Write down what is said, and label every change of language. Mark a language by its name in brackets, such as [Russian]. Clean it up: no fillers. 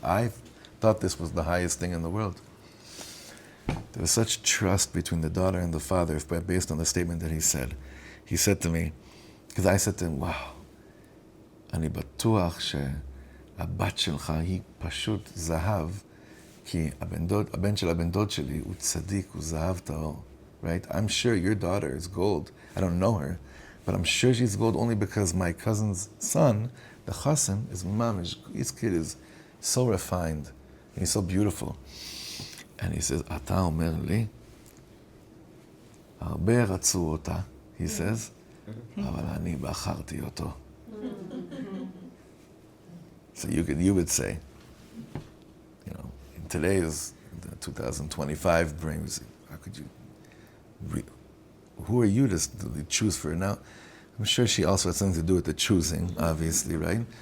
[English] I thought this was the highest thing in the world. There was such trust between the daughter and the father based on the statement that he said. He said to me, because I said to him, wow, [Hebrew] אני בטוח שהבת שלך היא פשוט זהב, כי הבן של הבן דוד שלי הוא צדיק, הוא זהב טהור. [English] Right? I'm sure your daughter is gold. I don't know her, but I'm sure she's gold only because my cousin's son, the chassan, is mamish. His kid is so refined, and he's so beautiful. And he says, [Hebrew] אתה אומר לי, הרבה רצו אותה, [English] he says, [Hebrew] אבל אני בחרתי אותו. [English] So you would say, in today's 2025 brain, how could you, who are you to choose for her? Now, I'm sure she also had something to do with the choosing, obviously, right?